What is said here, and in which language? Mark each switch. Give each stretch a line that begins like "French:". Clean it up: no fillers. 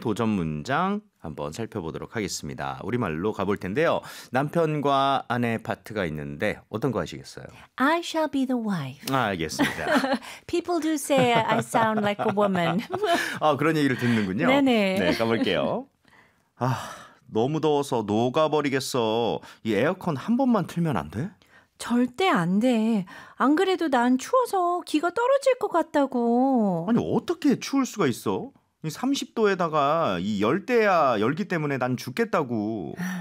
Korean: 도전 문장 한번 살펴보도록 하겠습니다. 우리말로 가볼 텐데요. 남편과 아내 파트가 있는데 어떤 거 하시겠어요?
English: I shall be the wife.
Korean: 아, 알겠습니다.
English: People do say I sound like a woman.
Korean: 아, 그런 얘기를 듣는군요. 네네. 네, 가볼게요. 아, 너무 더워서 녹아버리겠어. 이 에어컨 한 번만 틀면 안 돼? 절대 안 돼. 안 그래도 난 추워서 기가 떨어질 것 같다고. 아니, 어떻게 추울 수가 있어? 30도에다가 이 열대야 열기 때문에 난 죽겠다고.